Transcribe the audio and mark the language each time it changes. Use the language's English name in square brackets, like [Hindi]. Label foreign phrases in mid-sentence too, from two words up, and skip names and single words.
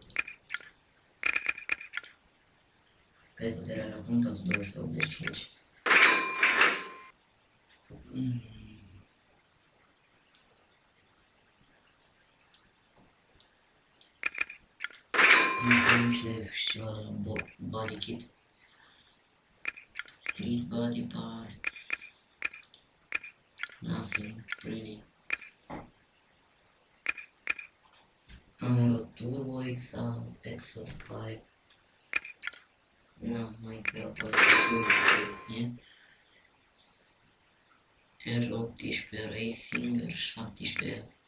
[Romanian] Asta e puterea la punct, tot 285. Cum să nu știu [English] body kit. Street body parts. Nothing really. Turbo exhaust pipe. [Romanian] Nu, mai că poate să R18 Racing, R17